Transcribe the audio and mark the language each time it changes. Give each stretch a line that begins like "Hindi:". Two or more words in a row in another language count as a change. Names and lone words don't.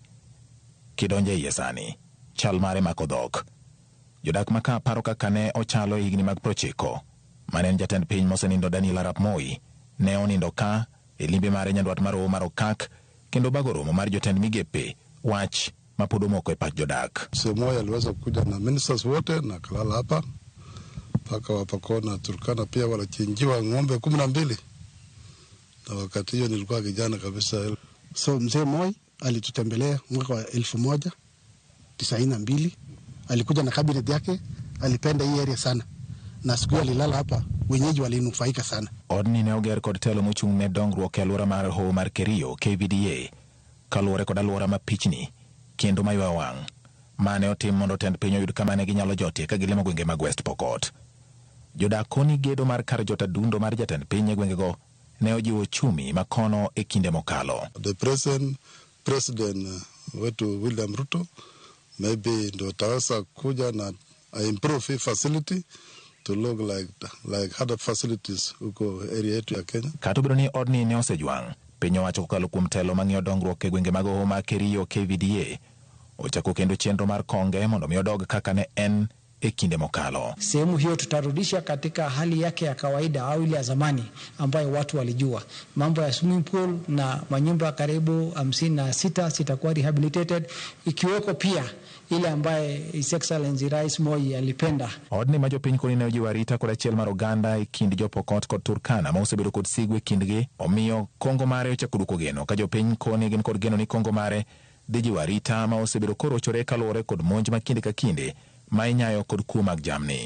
Luo (Kenya and Tanzania): Kidonje iye sani, chal mare mako dhok. Jodak maka paro kaka ne ochalo e higni mag 90, mane en jatend piny mosenindo Daniel Arap Moi, ne onindo ka e limbe mare nyandwat mar Romo mar Okak, kendo bago romo mar jotend migepe, wach mapod omoko e pach jodak.
Swahili: Moi aliweza kuja na ministers wote na kalala hapa mpaka Wapokot na Turkana pia walichinjiwa ng'ombe 12. Na wakati hiyo nilikuwa kijana kabisa. So mzee Moi alitutembelea mwaka wa 1992. Alikuja na cabinet yake, alipenda hii area sana. Na siku alilala hapa, wenyeji walinufaika sana.
Luo (Kenya and Tanzania): Odni ne oger kod telo mochung' ne dongruok e alwora mar Hoho mar Kerio KVDA, kaluwore kod alwora ma pichni kendo maywa wang', mane otim mondo tend piny oyud kama ne ginyalo jotie ka gilimo gwenge mag West Pokot. Jodak koni gedo mar kar jota dundo mar jatend piny e gwengego ne ojiwo chumi makono e kinde mokalo.
English: The president wetu William Ruto maybe
Swahili: ndo taweza kuja na
English: improve facility to look like other facilities huko area
Swahili: yetu ya Kenya.
Luo (Kenya and Tanzania): Kata ni odni ne osejwang', piny owacho kokalo kuom telo mang'iyo dongruok e gwenge mag Hoho mar Kerio KVDA ochako kendo chenro mar konge mondo mi odog kaka ne en e kinde mokalo.
Swahili: Sehemu hiyo tutarudisha katika hali yake ya kawaida au ile ya zamani ambayo watu walijua. Mambo ya
English: swimming pool
Swahili: na manyumba karibu 56 zitakuwa rehabilitated, ikiweko pia ile ambaye
English: His Excellency
Swahili: Rais Moi alipenda.
Luo (Kenya and Tanzania): Odni ma jopiny koni ne ojiwo arita kod achiel mar oganda e kind Jopokot kod Turkana ma osebedo kod sigwe kindgi, omiyo kongo mare ochako duoko geno ka jopiny koni gin kod geno ni kongo mare dhi jiwo arita ma osebedo korochore kaluwore kod monj ma kinde ka kinde ma inyayo kod kuo mag jamni.